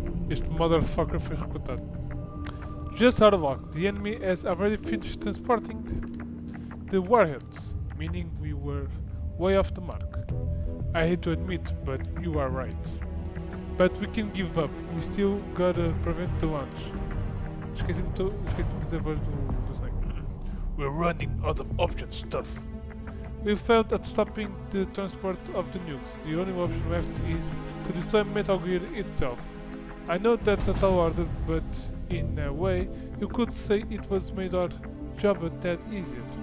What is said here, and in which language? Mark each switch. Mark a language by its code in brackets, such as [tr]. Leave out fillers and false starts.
[pt] Este motherfucker foi recrutado. [en] Just out of luck, the enemy has already finished transporting the warheads, meaning we were way off the mark. I hate to admit, but you are right. But we can give up, we still gotta prevent the launch. [pt] Esqueci-me de fazer a voz do Snake. [en] We're running out of options, stuff. We failed at stopping the transport of the nukes. The only option left is to destroy Metal Gear itself. I know that's a tall order, but in a way, you could say it was made our job a tad easier.